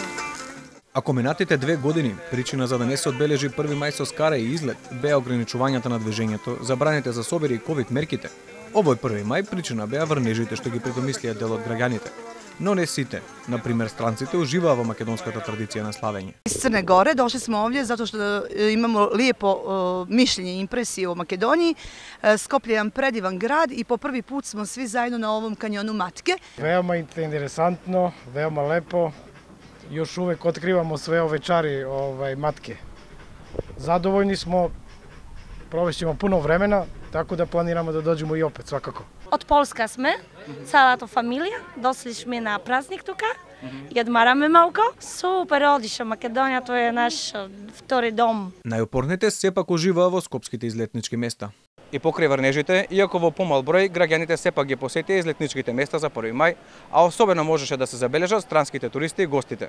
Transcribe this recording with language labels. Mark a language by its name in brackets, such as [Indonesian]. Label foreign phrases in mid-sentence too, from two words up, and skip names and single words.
[Macedonian] Ако минатите 2 години причина за да не се одбележи 1 мај со скара и излет беа ограничувањата на движењето, забраните за собери и ковид мерките, овој 1 мај причина беа врнежите што ги предомислија дел од граѓаните. Но не сите. Например, странците уживаа во македонската традиција на славење. [Serbian] Из Црне Горе дошли smo ovdje zato što imamo lijepo mišljenje i impresiju o Makedoniji. Skoplje je jedan predivan grad i po prvi put smo svi zajedno na ovom kanjonu Matke. Veoma interesantno, veoma lepo. Još uvek otkrivamo sve ove čari Matke. Zadovoljni smo, provešćemo puno vremena, tako da planiramo da dođemo i opet svakako. [Macedonian] Од Полска сме, цялата фамилија, досли сме на празник тука и одмараме малку. Супер, одиша Македонија, тоа е наш втори дом. Најупорните сепак уживаа во скопските излетнички места. И покрај врнежите, иако во помал број, граѓаните сепак ги посетија излетничките места за 1 мај, а особено можеше да се забележат странските туристи и гостите.